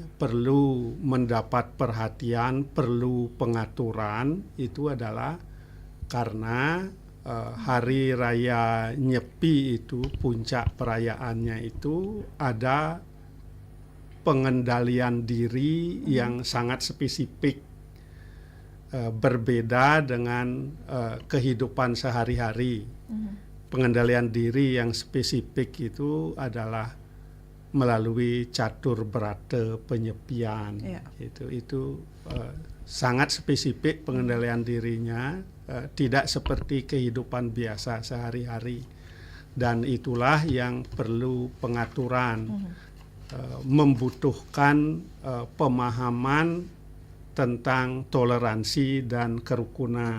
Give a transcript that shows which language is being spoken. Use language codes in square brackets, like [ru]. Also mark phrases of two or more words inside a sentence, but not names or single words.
[id] perlu mendapat perhatian, perlu pengaturan, itu adalah karena Hari Raya Nyepi itu, puncak perayaannya itu ada pengendalian diri yang sangat spesifik, berbeda dengan kehidupan sehari-hari. Pengendalian diri yang spesifik itu adalah melalui catur berata penyepian. Itu sangat spesifik pengendalian dirinya, tidak seperti kehidupan biasa sehari-hari, dan itulah yang perlu pengaturan. membutuhkan pemahaman tentang toleransi dan kerukunan.